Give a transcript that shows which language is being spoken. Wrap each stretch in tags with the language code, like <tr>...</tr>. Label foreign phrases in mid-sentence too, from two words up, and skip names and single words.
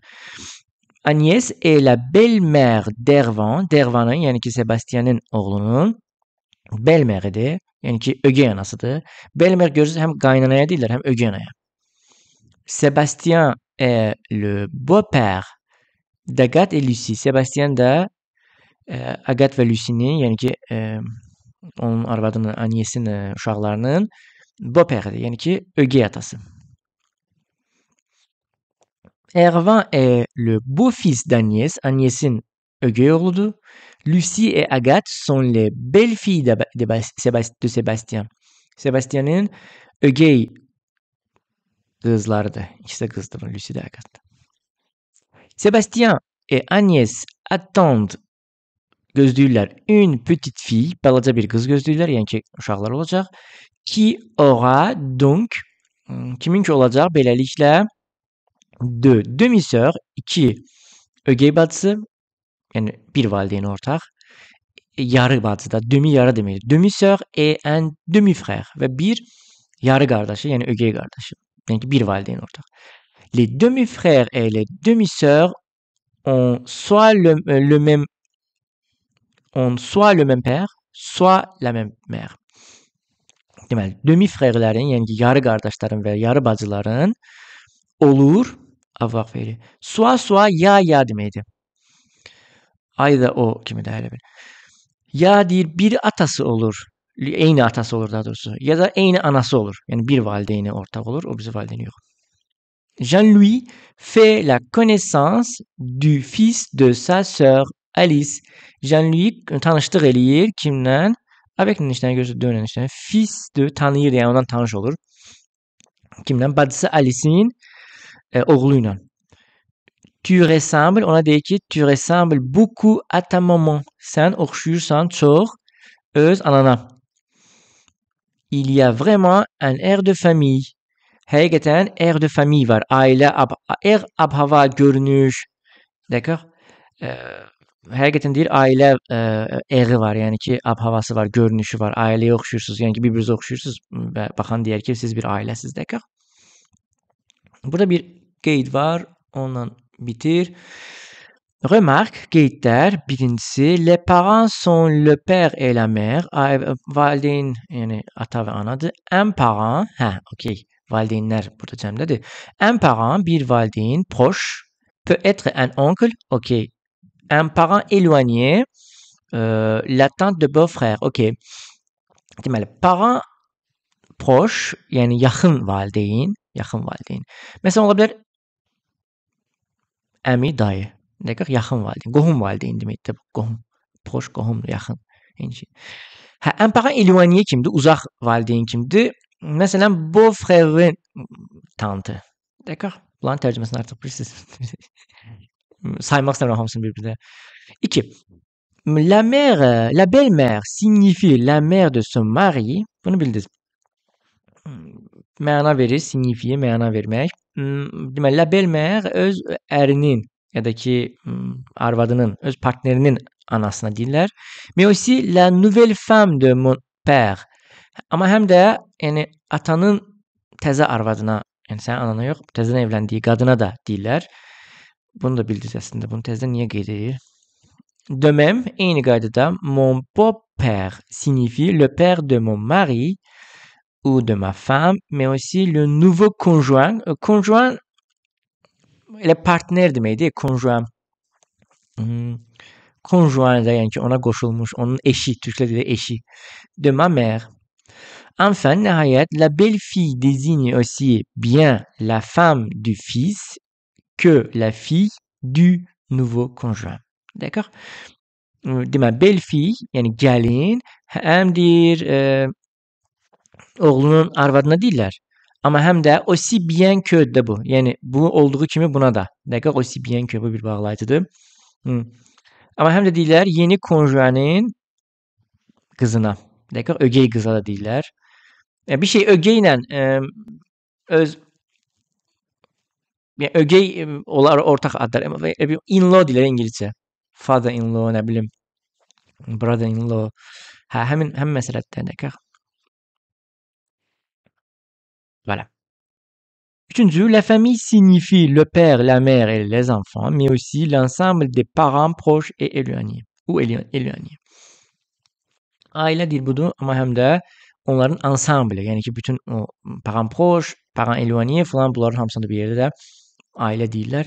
<fr>Agnès est la belle-mère d'Ervan,</fr> <az>d'Ervanın, yəni ki Sebastian'ın oğlunun belle-mère-idir. Yəni ki ögey anasıdır. Belle-mère görürsünüz həm qaynanaya deyirlər, həm ögey anaya.</az> <fr>Sébastien est le beau-père d'Agathe et Lucie.</fr> <az>Sébastien da Agathe və Lucie'nin, yəni ki onun arvadının, Agnès'in uşaqlarının beau-père-idir. Yəni ki ögey atası.</az> <fr>Ervan est le beau-fils d'Agnès.</fr> <az>Agnès'in ögey oğludur.</az> <fr>Lucie et Agathe sont les belles-filles de Sébastien.</fr> <az>Sébastian'ın ögey qızlarıdır. İkisi də qızdır, Lucie də Agathe.</az> <fr>Sébastien et Agnès attendent, gözləyirlər une petite fille,</fr> <az>balaca bir qız gözləyirlər, yəni ki uşaqlar olacaq.</az> <fr>Qui aura donc,</fr> <az>kimin ki olacaq beləliklə</az> <fr>de demi-sœur,</fr> <az>iki ögey bacısı, yəni bir valideyn ortaq, yarı bacı da, demi yarı deməkdir.</az> <fr>Demi-sœur et un demi-frère</fr> <az>və bir yarı qardaşı, yəni ögey qardaşı. Yəni ki bir valideyn ortaq.</az> <fr>Les demi-frères et les demi-sœurs ont soit le même père, soit la même mère.</fr> <az>Deməli, demi-frèrlərin, yəni ki yarı qardaşların və yarı bacıların olur, avoir feili. Soit ya deməkdir. Ay da o kimi də elə bil. Ya deyir bir atası olur, eyni atası olur daha doğrusu. Ya da eyni anası olur. Yəni bir valideyni ortaq olur, o bizi valideyni yox.</az> <fr>Jean-Louis fait la connaissance du fils de sa sœur Alice.</fr> <az>Jean-Louis tanışlıq eləyir kimlə? Avec niştəni gözü dönən niştəni.</az> <fr>Fils de</fr> <az>tanıyır, yəni ondan tanış olur. Kimlə? Bacısı Alice'in oğlu ilə.</az> <fr>Tu ressembles,</fr> <az>ona deyir ki,</az> <fr>tu ressembles beaucoup à ta maman.</fr> <az>Sən oxşuyursan çox öz anana.</az> <fr>Il y a vraiment un air de famille.</fr> <az>Həqiqətən</az> <fr>air de famille</fr> <az>var. Ailə, air, ab-hava, görünüş.</az> <fr>D'accord?</fr> <az>Həqiqətən deyir, ailə airi var. Yəni ki, ab-havası var, görünüşü var. Ailəyə oxşuyursunuz. Yəni ki, bir-birinizə oxşuyursunuz və baxan deyər ki, siz bir ailəsiz. D'accord? Burada bir qeyd var. Onunla bitir. Remarque, qeydlər. Birincisi,</az> <fr>les parents sont le père et la mère.</fr> <az>Valideyn, yəni ata və anadır.</az> <fr>Un parent, okey.</fr> <az>Valideynlər burada cəmdədir.</az> <fr>Un parent,</fr> <az>bir valideyn,</az> <fr>proche, peut être un oncle, okey. Un parent éloigné, la tante de beau-frère, okey.</fr> <az>Deməli,</az> <fr>parent proche,</fr> <az>yəni yaxın valideyn. Məsələn, ola bilər əmi, dayı. Dəqiq, yaxın valideyn. Qohum valideyn deməkdir. Qohum. Proche, qohum, yaxın.</az> <fr>Un parent éloigné</fr> <az>kimdir? Uzaq valideyn kimdir? Məsələn, beau-frère'in tantı.</az> <fr>D'accord?</fr> <az>Bunların tərcüməsini artıq bilirsiniz. Saymaq istəmirəm hamısını bir-birdə. 2.</az> <fr>La belle-mère signifie la mère de son mari.</fr> <az>Bunu bildiniz. Məna verir, signifiye, məna vermək. Deməli,</az> <fr>la belle-mère</fr> <az>öz ərinin ya da ki arvadının, öz partnerinin anasına deyirlər.</az> <fr>Mais aussi la nouvelle femme de mon père.</fr> <az>Amma həm də yəni atanın təzə arvadına, yəni sənin anana yox, təzədən evləndiyi qadına da deyirlər. Bunu da bildiniz əslində. Bunu təzədən niyə qeyd edir?</az> <fr>De même,</fr> <az>eyni qaydada</az> <fr>mon beau-père signifie le père de mon mari ou de ma femme, mais aussi le nouveau conjoint.</fr> <az>Conjoint elə partner deməkdir, conjoint. Conjoint da yəni ki, ona qoşulmuş, onun eşi, türkcə dildə eşi.</az> <fr>De ma mère. Enfin, nəhayət, la belle-fille désigne aussi bien la femme du fils que la fille du nouveau conjoint.</fr> <az>D'accord? Demə, belle-fille, yəni gəlin, həm deyir, oğlunun arvadına deyirlər. Amma həm də</az> <fr>aussi bien que</fr> <az>də bu. Yəni bu olduğu kimi buna da. Dəqiq</az> <fr>aussi bien que</fr> <az>bu bir bağlayıcıdır. Amma həm də deyirlər yeni konjuanın qızına. Dəqiq ögey qıza da deyirlər. Bir şey ögeylə öz yəni ögey onlar ortaq adlar. In-law deyirlər ingiliscə.</az> <en>Father-in-law,</en> <az>nə bilim,</az> <en>brother-in-law.</en> <az>Hə, həmin məsələdir, dəqiq.</az> <fr>Voilà. Üçüncü, la famille signifie le père, la mère et les enfants, mais aussi l'ensemble des parents proches et éloignés. Ou éloignés.</fr> <az>Ailə deyil budur, amma həm də onların ansamblı, yəni ki, bütün o</az> <fr>parents proches, parents éloignés</fr> <az>falan bunların hamısında bir yerdə də ailə deyirlər.</az>